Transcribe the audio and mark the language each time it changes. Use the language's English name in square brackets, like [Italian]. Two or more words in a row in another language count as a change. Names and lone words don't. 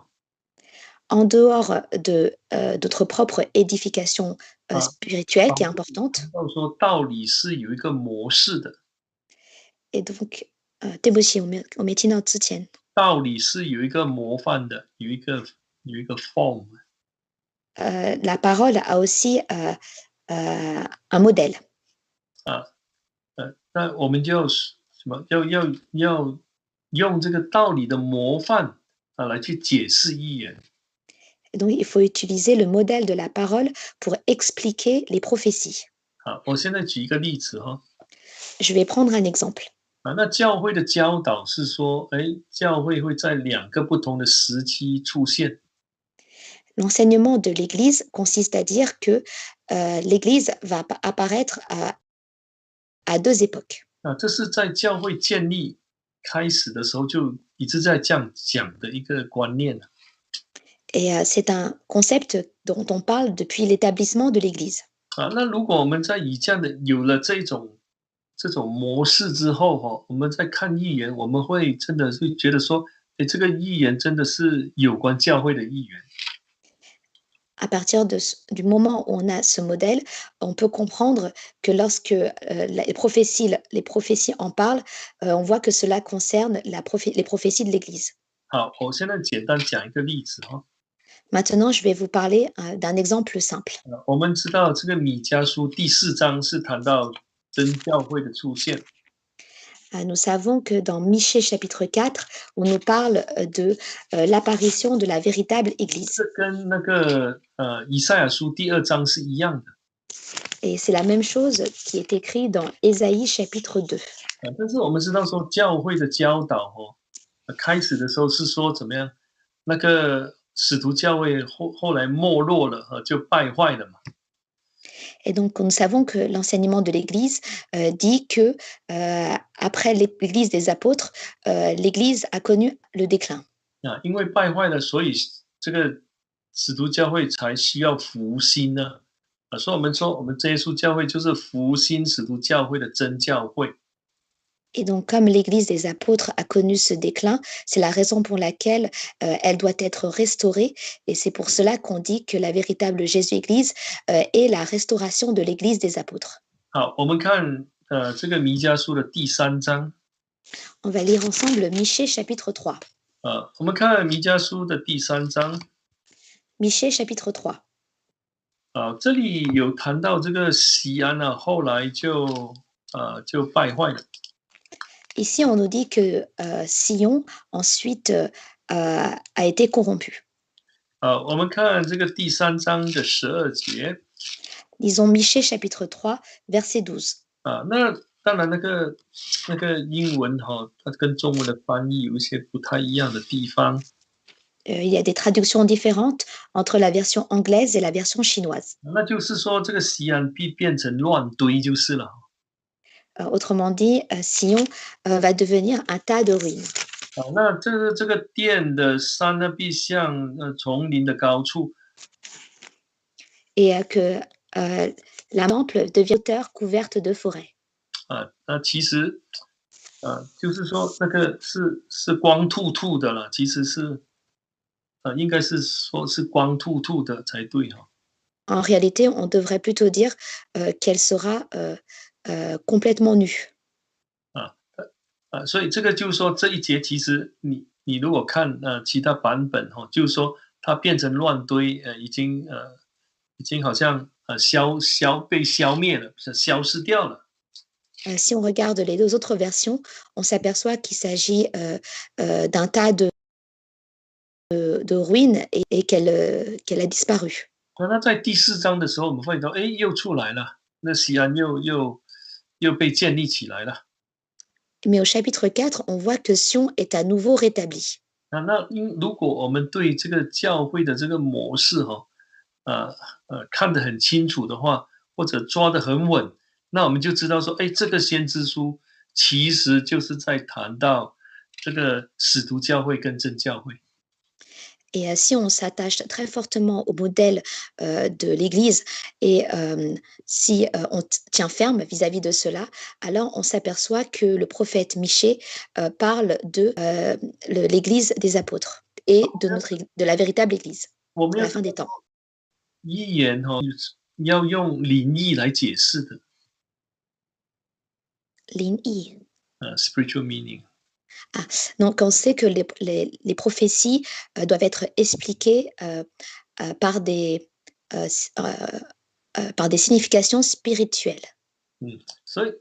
[French] En dehors de notre propre édification spirituelle qui est importante. [Chinese] 到说道理是有一个模式的。 [French] Et donc, [Chinese] 对不起，我没听到之前。道理是有一个模范的，有一个 form。 [French] La parole a aussi un modèle. [Chinese] 那我们就要什么？要用这个道理的模范来去解释预言。 [French] Et donc, il faut utiliser le modèle de la parole pour expliquer les prophéties. [Chinese] 好，我现在举一个例子哈。 [French] Je vais prendre un exemple. [Chinese] 那教会的教导是说，教会会在两个不同的时期出现。 [French] L'enseignement de l'Église consiste à dire que l'Église va apparaître à deux époques. [Chinese] 这是在教会建立开始的时候就一直在这样讲的一个观念。 [French] Et c'est un concept dont on parle depuis l'établissement de l'Église. [Chinese] 那如果我们在以这样的有了这种模式之后我们在看预言，我们会真的会觉得说，这个预言真的是有关教会的预言。 [French] À partir du moment où on a ce modèle, on peut comprendre que lorsque les prophéties en parlent, on voit que cela concerne les prophéties de l'Église. [Chinese] 好，我现在简单讲一个例子哈。 [French] Maintenant, je vais vous parler d'un exemple simple. [Chinese] 我们知道这个米迦书第4章是谈到真教会的出现。 [French] Nous savons que dans Michée chapitre 4, on nous parle de l'apparition de la véritable Église. [Chinese] 这跟那个以赛亚书第2章是一样的。 [French] Et c'est la même chose qui est écrit dans Ésaïe chapitre 2. [Chinese] 但是我们知道说教会的教导开始的时候是说怎么样，那个使徒教会后来没落了就败坏了嘛。 [French] Et donc, nous savons que l'enseignement de l'Église dit que après l'Église des apôtres, l'Église a connu le déclin. [Chinese] 因为败坏了，所以这个使徒教会才需要复兴呢。所以我们说，我们这耶稣教会就是复兴使徒教会的真教会。 [French] Et donc, comme l'Église des apôtres a connu ce déclin, c'est la raison pour laquelle elle doit être restaurée. Et c'est pour cela qu'on dit que la véritable Jésus-Église est la restauration de l'Église des apôtres. [Chinese] 好，我们看这个弥迦书的第3章。 [French] On va lire ensemble Michée chapitre 3. [Chinese] 我们看弥迦书的第3章。 [French] Michée chapitre 3. [Chinese] 这里有谈到这个西安后来就败坏了。 [French] Ici, on nous dit que Sion ensuite a été corrompu. [Chinese] 我们看这个第3章的12节。 [French] Lisons Michée chapitre 3, verset 12. [Chinese] 那当然那个英文它跟中文的翻译有一些不太一样的地方。 [French] Il y a des traductions différentes entre la version anglaise et la version chinoise. [Chinese] 那就是说这个西安必变成乱堆就是了。 [French] Autrement dit, Sion va devenir un tas de ruines. [Chinese] 那这个殿的山呢，必像丛林的高处。 [French] Et que la temple devient hauteur couverte de forêt. [Chinese] 那其实就是说那个是光秃秃的了，其实是应该是说是光秃秃的才对哈。 [French] En réalité, on devrait plutôt dire qu'elle sera complètement nue. [Chinese] 所以这个就是说这一节其实你如果看其他版本就是说它变成乱堆，已经好像被消灭了，消失掉了。 [French] Si on regarde les deux autres versions, on s'aperçoit qu'il s'agit d'un tas de ruines et qu'elle a disparu. [Chinese] 那在第4章的时候，我们发现到，又出来了，那西安又被建立起来了。 [French] Mais au chapitre 4, on voit que Sion est à nouveau rétabli. [Chinese] 那如果我们对这个教会的这个模式看得很清楚的话，或者抓得很稳，那我们就知道说，这个先知书其实就是在谈到这个使徒教会跟真教会。 [French] Et si on s'attache très fortement au modèle de l'Église et si on tient ferme vis-à-vis de cela, alors on s'aperçoit que le prophète Michée parle de l'Église des apôtres et de la véritable Église, de la fin des temps. [Chinese] 预言要用灵意来解释的。灵意 [English] spiritual meaning. [French] Donc, on sait que les prophéties doivent être expliquées par des significations spirituelles.